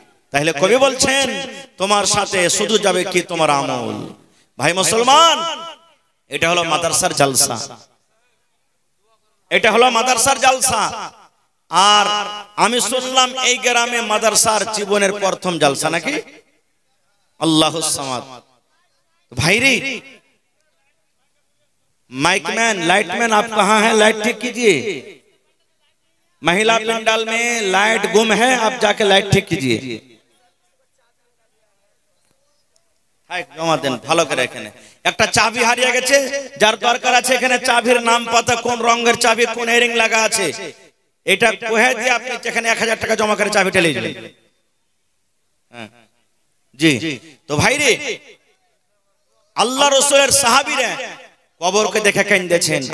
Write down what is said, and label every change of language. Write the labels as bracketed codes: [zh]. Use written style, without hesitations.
[bn] তাহলে কবি বলছেন, তোমার সাথে শুধু যাবে কি তোমার আমল। ভাই মুসলমান, এটা হলো মাদ্রাসার জালসা, এটা হলো মাদ্রাসার জালসা। আর আমি শুনলাম এই গ্রামে মাদ্রাসার জীবনের প্রথম জালসা নাকি? [ar] আল্লাহুস সামাদ। [hi] ভাইরে माइकमैन, लाइटमैन, आप कहाँ हैं? लाइट ठीक कीजिए। महिला पंडाल में लाइट गुम है, आप जाके लाइट ठीक कीजिए। [bn] ভালো করে এখানে একটা চাবি হারিয়ে গেছে, যার দরকার আছে এখানে চাবির নাম পাতা, কোন রঙের চাবি, কোন এরিং লাগা আছে, এটা কহে দিয়ে আপনি এখানে 1000 টাকা জমা করে চাবিটা নিয়ে যাবেন। জি, তো ভাইরে আল্লাহ রাসূলের সাহাবীরা কবরকে দেখে কাঁদেছেন।